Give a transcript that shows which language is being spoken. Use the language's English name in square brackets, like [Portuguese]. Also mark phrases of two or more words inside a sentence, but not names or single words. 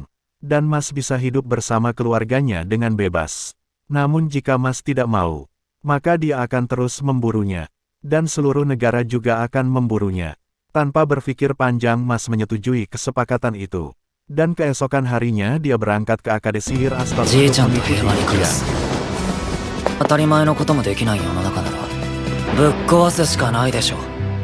[Indonesian] Dan Mas bisa hidup bersama keluarganya dengan bebas. Namun jika Mas tidak mau, maka dia akan terus memburunya. Dan seluruh negara juga akan memburunya. Tanpa berpikir panjang Mas menyetujui kesepakatan itu. Dan keesokan harinya dia berangkat ke Akademi Sihir Aston untuk mengikuti ujian. [Japanese] 当たり前のこともできない世の中ならぶっ壊すしかないでしょ。